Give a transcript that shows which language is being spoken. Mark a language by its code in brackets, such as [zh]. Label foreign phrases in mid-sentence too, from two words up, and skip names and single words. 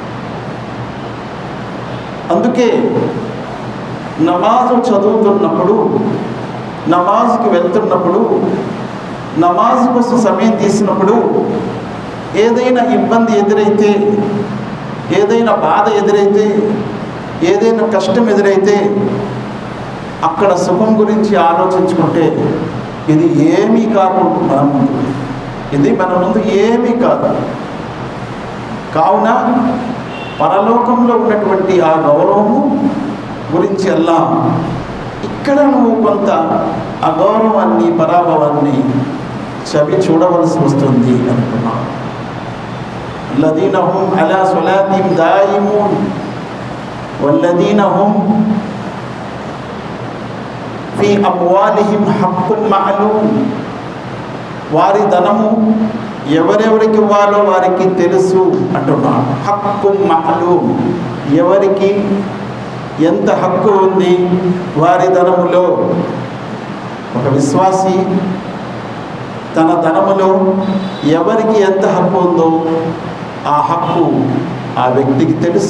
[te] అందుకే నమాజు చదువుతున్నప్పుడు, నమాజ్కి వెళ్తున్నప్పుడు, నమాజ్ కోసం సమయం తీసినప్పుడు ఏదైనా ఇబ్బంది ఎదురైతే, ఏదైనా బాధ ఎదురైతే, ఏదైనా కష్టం ఎదురైతే అక్కడ సుఖం గురించి ఆలోచించుకుంటే ఇది ఏమీ కాకుండా ఇది మన ముందు ఏమీ కాదు. కావున పరలోకంలో ఉన్నటువంటి ఆ గౌరవము గురించి అల్లా ఇక్కడ నువ్వు కొంత అగౌరవాన్ని, పరాభవాన్ని చవి చూడవలసి వస్తుంది అనుకున్నాను. [ar] الذين هم على صلاتهم دائمون والذين هم في أموالهم حق معلوم. [te] వారి ధనము ఎవరెవరికి ఇవ్వాలో వారికి తెలుసు అంటున్నాడు. [ar] حق معلوم, [te] ఎవరికి ఎంత హక్కు ఉంది వారి ధనములో. ఒక విశ్వాసి తన ధనములో ఎవరికి ఎంత హక్కు ఉందో ఆ హక్కు ఆ వ్యక్తికి తెలుసు.